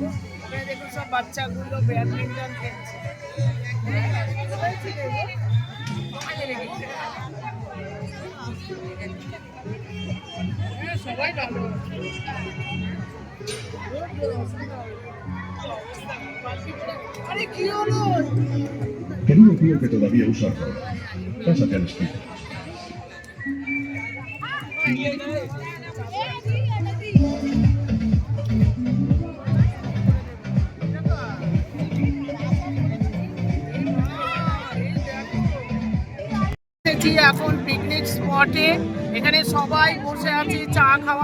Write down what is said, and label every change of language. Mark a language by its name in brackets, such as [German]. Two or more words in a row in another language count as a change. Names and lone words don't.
[Bangla] এখানে দেখুন সব বাচ্চাগুলো ব্যাডমিন্টন খেলছে। সবাই ভালো। আরে কি হলো? [Spanish] Querido tío que todavía usa ropa, pásate al espejo. [Bangla] এখন পিকনিক স্পটে, এখানে সবাই বসে আছে চা খাওয়া।